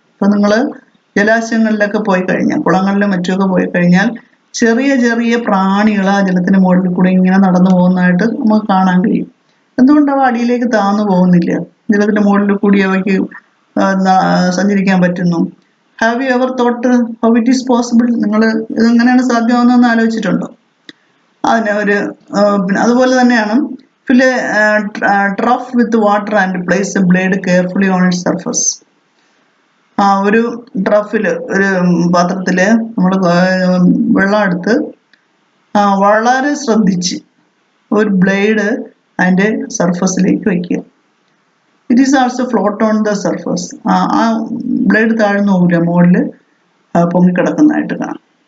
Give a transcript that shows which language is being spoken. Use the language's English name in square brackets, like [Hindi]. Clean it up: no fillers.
[Malayalam] ഇപ്പം നിങ്ങൾ ജലാശയങ്ങളിലൊക്കെ പോയി കഴിഞ്ഞാൽ, കുളങ്ങളിലും മറ്റുമൊക്കെ പോയി കഴിഞ്ഞാൽ ചെറിയ ചെറിയ പ്രാണികൾ ആ ജലത്തിന് മുകളിൽ കൂടെ ഇങ്ങനെ നടന്നു പോകുന്നതായിട്ട് നമുക്ക് കാണാൻ കഴിയും. എന്തുകൊണ്ട് അവ അടിയിലേക്ക് താഴ്ന്നു പോകുന്നില്ല? ജലത്തിൻ്റെ മുകളിൽ കൂടി അവയ്ക്ക് സഞ്ചരിക്കാൻ പറ്റുന്നു. [English] Have you ever thought how it is possible? [Malayalam] നിങ്ങൾ ഇതെങ്ങനെയാണ് സാധ്യമാകുന്നതെന്ന് ആലോചിച്ചിട്ടുണ്ടോ? അതിന് ഒരു അതുപോലെ തന്നെയാണ്, [English] fill a trough with water and place a blade carefully on its surface. [Malayalam] ഒരു ട്രഫിൽ, ഒരു പാത്രത്തിൽ നമ്മൾ വെള്ളം എടുത്ത് വളരെ ശ്രദ്ധിച്ച് ഒരു ബ്ലേഡ് അതിൻ്റെ സർഫസിലേക്ക് വയ്ക്കുക. [English] It is also float on the surface. [Malayalam] ആ ബ്ലേഡ് താഴ്ന്നു പോകില്ല, മുകളിൽ പൊങ്ങിക്കിടക്കുന്നതായിട്ട് കാണാം.